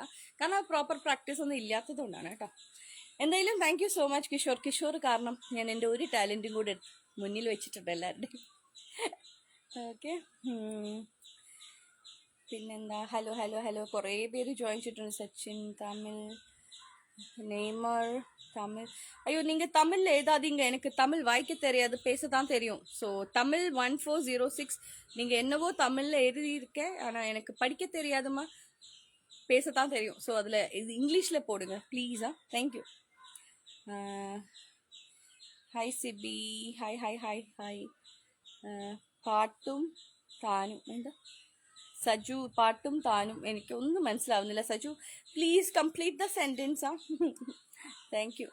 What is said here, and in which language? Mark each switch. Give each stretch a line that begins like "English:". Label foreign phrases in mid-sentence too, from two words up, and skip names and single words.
Malayalam: കാരണം
English: proper practice
Malayalam: ഒന്നും ഇല്ലാത്തത് കൊണ്ടാണ് കേട്ടോ. എന്തായാലും
English: thank you so much
Malayalam: കിഷോർ കാരണം ഞാൻ എൻ്റെ ഒരു ടാലൻറ്റും കൂടെ മുന്നിൽ വെച്ചിട്ടുണ്ട് എല്ലാവരുടെയും. ഓക്കെ, പിന്നെന്താ, ഹലോ കുറേ പേര് ജോയിൻ ചെയ്തിട്ടുണ്ട്. സച്ചിൻ തമിഴ്, നെയ്മർ தமிழ்.
Tamil: ஐயோ, நீங்கள் தமிழில் எழுதாதீங்க, எனக்கு தமிழ் வாய்க்க தெரியாது, பேச தான் தெரியும். ஸோ தமிழ் 1406 நீங்கள் என்னவோ தமிழில் எழுதியிருக்கேன், ஆனால் எனக்கு படிக்க தெரியாதுமா, பேச தான் தெரியும். ஸோ அதில் இது இங்கிலீஷில் போடுங்க ப்ளீஸா. தேங்க்யூ.
Malayalam: ഹായ് സിബി, ഹായ്. പാട്ടും താനും എന്താ സജു, പാട്ടും താനും എനിക്കൊന്നും മനസ്സിലാവുന്നില്ല.
English: Saju please complete the sentence. Thank you.